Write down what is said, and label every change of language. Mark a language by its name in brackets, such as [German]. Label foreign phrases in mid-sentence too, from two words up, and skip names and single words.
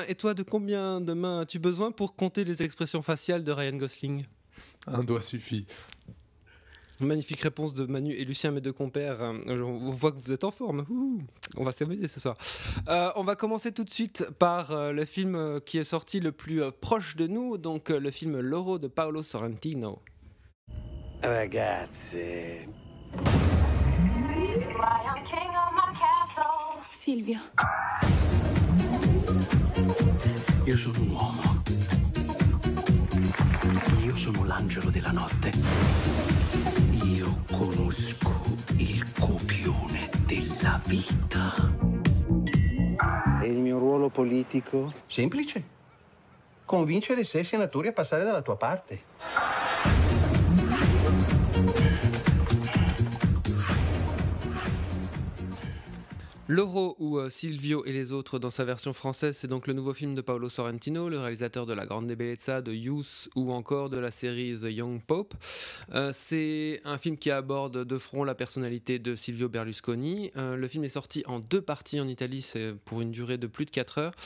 [French] Et toi, de combien de mains as-tu besoin pour compter les expressions faciales de Ryan Gosling ? Un doigt suffit. Magnifique réponse de Manu et Lucien, mes deux compères. On voit que vous êtes en forme. Ouh, on va s'amuser ce soir. On va commencer tout de suite par le film qui est sorti le plus proche de nous, donc le film Loro de Paolo Sorrentino. [Italian] Ragazzi. Silvio. Io sono un uomo. Io sono l'angelo della notte. Io conosco il copione della vita. E il mio ruolo politico? Semplice. Convincere 6 senatori a passare dalla tua parte. [French] Loro ou Silvio et les autres dans sa version française, c'est donc le nouveau film de Paolo Sorrentino, le réalisateur de La Grande Bellezza, de Youth ou encore de la série The Young Pope. C'est un film qui aborde de front la personnalité de Silvio Berlusconi. Le film est sorti en 2 parties en Italie, c'est pour une durée de plus de 4 heures.